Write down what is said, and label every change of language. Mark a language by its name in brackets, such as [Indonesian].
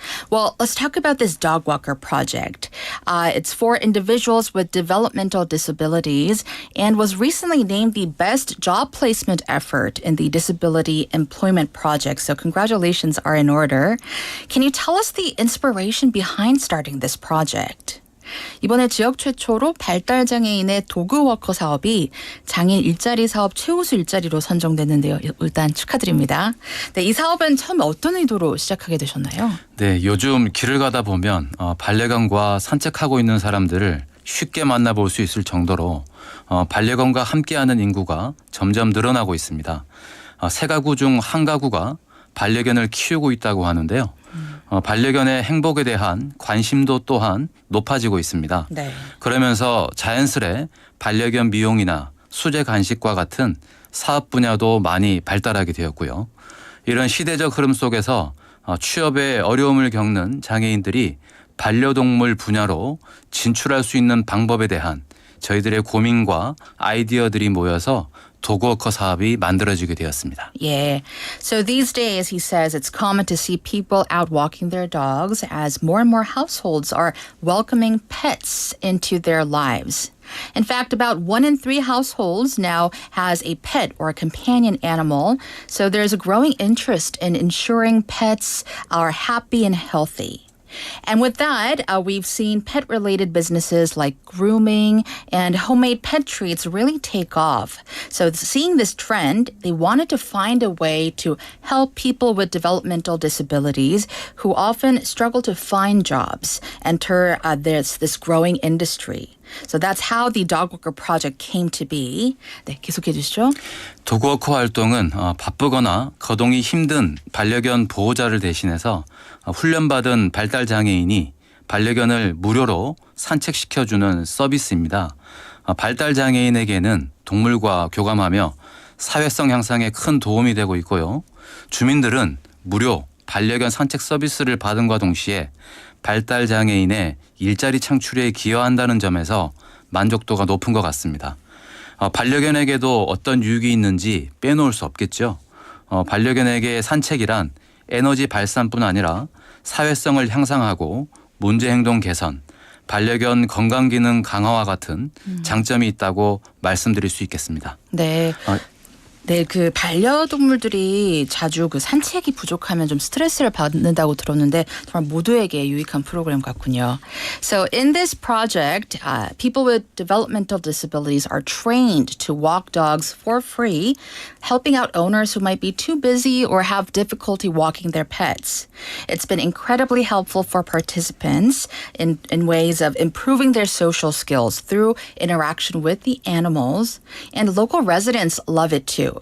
[English] Well, let's talk about this dog walker project. It's for individuals with developmental disabilities and was recently named the best job placement effort in the Disability Employment Project. So congratulations are in order. Can you tell us the inspiration behind starting this project? [Korean] 이번에 지역 최초로 발달장애인의 도그워커 사업이 장애인 일자리 사업 최우수 일자리로 선정됐는데요. 일단 축하드립니다. 네, 이 사업은 처음에 어떤 의도로 시작하게 되셨나요? 네, 요즘 길을 가다 보면 반려견과 산책하고 있는 사람들을 쉽게 만나볼 수 있을 정도로 반려견과 함께하는 인구가 점점 늘어나고 있습니다. 3가구 중 1가구가 반려견을 키우고 있다고 하는데요. 반려견의 행복에 대한 관심도 또한 높아지고 있습니다. 네. 그러면서 자연스레 반려견 미용이나 수제 간식과 같은 사업 분야도 많이 발달하게 되었고요. 이런 시대적 흐름 속에서 취업에 어려움을 겪는 장애인들이 반려동물 분야로 진출할 수 있는 방법에 대한 저희들의 고민과 아이디어들이 모여서 도그워커 사업이 만들어지게 되었습니다. [English] Yeah. So these days, he says, it's common to see people out walking their dogs as more and more households are welcoming pets into their lives. In fact, about 1 in 3 households now has a pet or a companion animal. So there's a growing interest in ensuring pets are happy and healthy. And with that, we've seen pet-related businesses like grooming and homemade pet treats really take off. So seeing this trend, they wanted to find a way to help people with developmental disabilities who often struggle to find jobs enter this growing industry. So that's how the Dog Walker project came to be. [Korean] 네, 계속해 주시죠. 도그워커 활동은 바쁘거나 거동이 힘든 반려견 보호자를 대신해서 훈련받은 발달장애인이 반려견을 무료로 산책시켜주는 서비스입니다. 발달장애인에게는 동물과 교감하며 사회성 향상에 큰 도움이 되고 있고요. 주민들은 무료 반려견 산책 서비스를 받음과 동시에 발달 장애인의 일자리 창출에 기여한다는 점에서 만족도가 높은 것 같습니다. 반려견에게도 어떤 유익이 있는지 빼놓을 수 없겠죠. 반려견에게 산책이란 에너지 발산뿐 아니라 사회성을 향상하고 문제 행동 개선, 반려견 건강기능 강화와 같은 장점이 있다고 말씀드릴 수 있겠습니다. 네. 네, 그 반려동물들이 자주 그 산책이 부족하면 좀 스트레스를 받는다고 들었는데 정말 모두에게 유익한 프로그램 같군요. [English] So in this project, people with developmental disabilities are trained to walk dogs for free, helping out owners who might be too busy or have difficulty walking their pets. It's been incredibly helpful for participants in ways of improving their social skills through interaction with the animals, and local residents love it too.